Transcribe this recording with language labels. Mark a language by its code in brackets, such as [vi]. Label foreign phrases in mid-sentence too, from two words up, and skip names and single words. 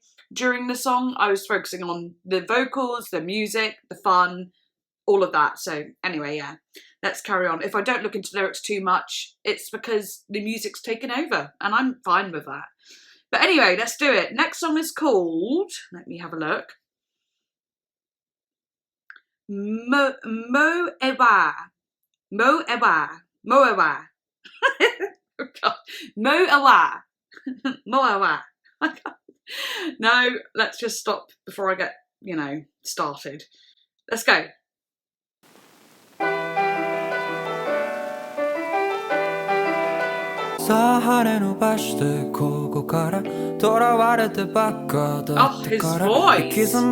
[en] During the song, I was focusing on the vocals, the music, the fun, all of that. So anyway, yeah, let's carry on. If I don't look into lyrics too much, it's because the music's taken over, and I'm fine with that. But anyway, let's do it. Next song is called, let me have a look, Mo Ewa. Mo Ewa. Mo Ewa. Oh God. Mo Ewa. Mo Ewa. No, let's just stop before I get, you know, started. Let's go. Oh, his voice.